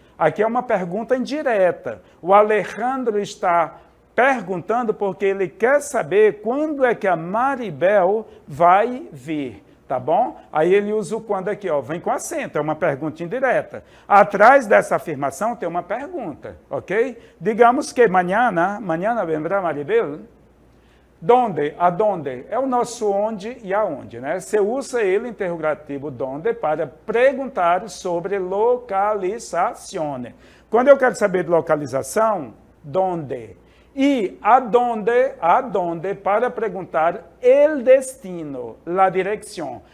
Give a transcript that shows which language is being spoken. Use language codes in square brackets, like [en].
[pt] Aqui é uma pergunta indireta. O Alejandro está perguntando porque ele quer saber quando é que a Maribel vai vir. Tá bom? Aí ele usa o quando aqui, ó, vem com acento, é uma pergunta indireta. Atrás dessa afirmação tem uma pergunta, ok? [es] Digamos que mañana vendrá Maribel. [pt] Donde? Aonde? É o nosso onde e aonde, né? Você usa ele, interrogativo donde, para perguntar sobre localização. Quando eu quero saber de localização, donde? E aonde para perguntar [es] el destino, [pt] la direção.